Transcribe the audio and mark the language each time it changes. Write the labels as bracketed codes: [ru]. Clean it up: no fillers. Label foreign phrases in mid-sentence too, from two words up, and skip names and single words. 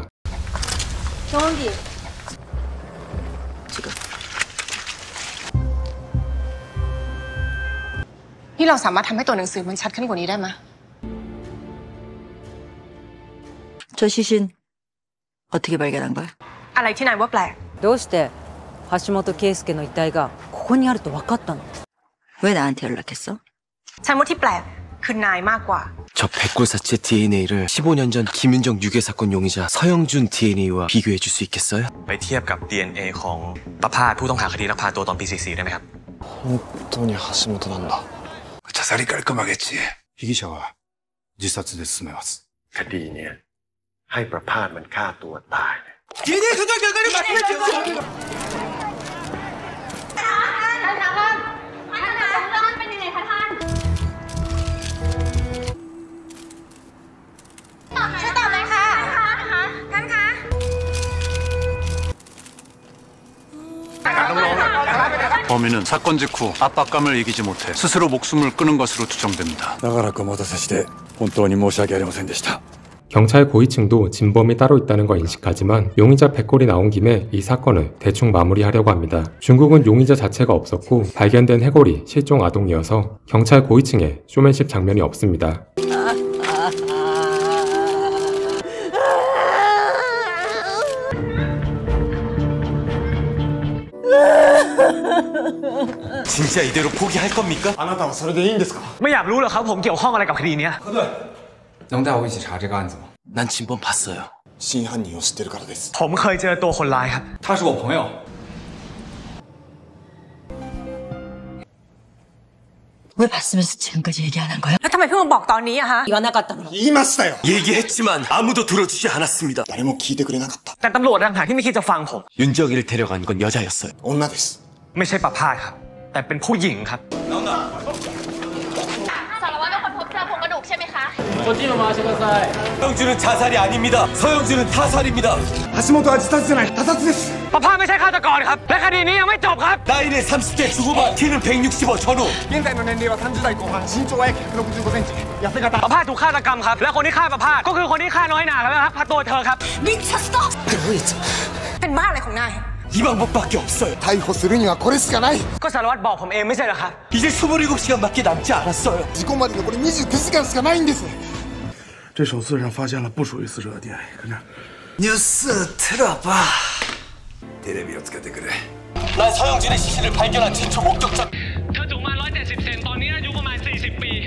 [ko] 경원기. [th] นี่เราสามารถทำให้ตัวหนังสือมันชัดขึ้นกว่านี้ได้ไหม [ko] 저 시신 어떻게 발견한 거야? [th] อะไรที่นายว่าแปลก [ja] どうして橋本圭介の遺体がここにあると分かったの [ko] 왜 나한테 연락했어? [th] ฉันว่าที่แปลกคือนายมากกว่า [ko] 저 백골사체 DNA를 15년 전 김윤정 유괴 사건 용의자 서영준 DNA와 비교해 줄 수 있겠어요? [th] ไปเทียบกับ DNA ของประภาสผู้ต้องหาคดีลักพาตัวตอนปี 44 ได้ไหมครับ [ja] 本当に橋本なんだ。 [ko] 자살이 깔끔하겠지. [ja] 被疑者は自殺で進めます [th] คดีเนี่ยให้ประพาสมันฆ่าตัวตาย [ko] DNA 조작 결과를 발표해주세요. [th] ช่วยตอบเลยค่ะท่านคะ [ko] 범인은 사건 직후 압박감을 이기지 못해 스스로 목숨을 끊은 것으로 추정됩니다. [ja] 長らくお待たせして本当に申し訳ありませんでした [ko] 경찰 고위층도 진범이 따로 있다는 걸 인식하지만 용의자 백골이 나온 김에 이 사건을 대충 마무리하려고 합니다. 중국은 용의자 자체가 없었고 발견된 해골이 실종 아동이어서 경찰 고위층에 쇼맨십 장면이 없습니다. 진짜 이대로 포기할 겁니까? [ja] あなたはそれでいいんですか？ [th] ไม่อยากรู้เหรอครับผมเกี่ยวข้องอะไรกับคดีเนี้ย [zh] 能带我一起查这个案子吗？ [ko] 난 진범 봤어요. [ja] 真犯人を知ってるからです。 [th] ผมเคยเจอตัวคนร้ายครับ [zh] 他是我朋友。 [ko] 왜 봤으면서 지금까지 얘기 안 한 거야? [th] แล้วทำไมเพิ่งมาบอกตอนนี้อะฮะ [ja] 言わなかったの言いましたよ。 [ko] 얘기했지만 아무도 들어주지 않았습니다. [ja] 誰も聞いてくれなかった。 [th] แต่ตำรวจต่างหากที่ไม่คิดจะฟังผม [ko] 윤정이를 데려간 건 여자였어요. [ja] 女です。 [th] ไม่ใช่ประภาสครับ แต่เป็นผู้หญิงครับ สารวัตรเป็นคนพบเจอโครงกระดูกใช่ไหมคะ [ko] 서영준은 자살이 아닙니다. 서영준은 타살입니다. [ja] 橋本は自殺じゃない、他殺です。 [th] ประภาสไม่ใช่ฆาตกรครับ และคดีนี้ยังไม่จบครับ [ko] 나이는 30대 중후반, 키는 165 전후. [ja] 現在の年齢は30代後半、身長は約165センチ、痩せ型。 [th] ประภาสถูกฆาตกรรมครับ และคนที่ฆ่าประภาสก็คือคนที่ฆ่าน้อยหนาและลักพาตัวเธอครับ มินชัสโตเป็นบ้าอะไรของนาย [ko] 이 방법밖에 없어요. [ja] 逮捕するにはこれしかない。 [th] ก็สารวัตรบอกผมเองไม่ใช่เหรอครับ [ko] 이제 27시간밖에 남지 않았어요. [ja] 事故まで残り29時間しかないんです。 [zh] 这首字上发现了不属于死者的 DNA， 看这。 [ja] ニューステラバ。テレビをつけてくれ。 [ko] 난 서영진의 시신을 발견한 최초 목격자. [th] เธอสูงมา170 เซนตอนนี้อายุประมาณ40 ปี